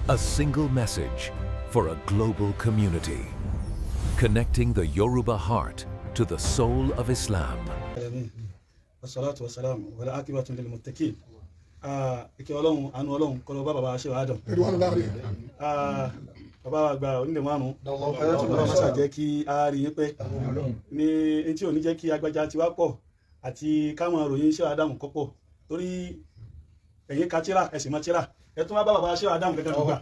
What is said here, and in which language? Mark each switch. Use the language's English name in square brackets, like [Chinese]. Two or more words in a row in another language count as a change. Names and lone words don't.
[English] A single message for a global community, connecting the Yoruba heart to the soul of Islam. [Arabic] والصلاة والسلام والعاقبة للمتقين. [Yoruba] Ìkẹ́ Ọlọ́run, àánú Ọlọ́run kó lọ bá bàbá Sheikh Adam. Bàbá àgbà onílé márùn-ún. Ọlọ́run máa jẹ́ kí a rí yín pẹ́. Ní tí ò ní jẹ́ kí agbájá ti wá pọ̀ àti káwọn ìròyìn Sheikh Adam kó pọ̀. Torí ẹ̀yin ka tírà, ẹ sì mọ tírà. Ẹ tún wá bá bàbá Sheikh Adam gẹ́gẹ́ gbà.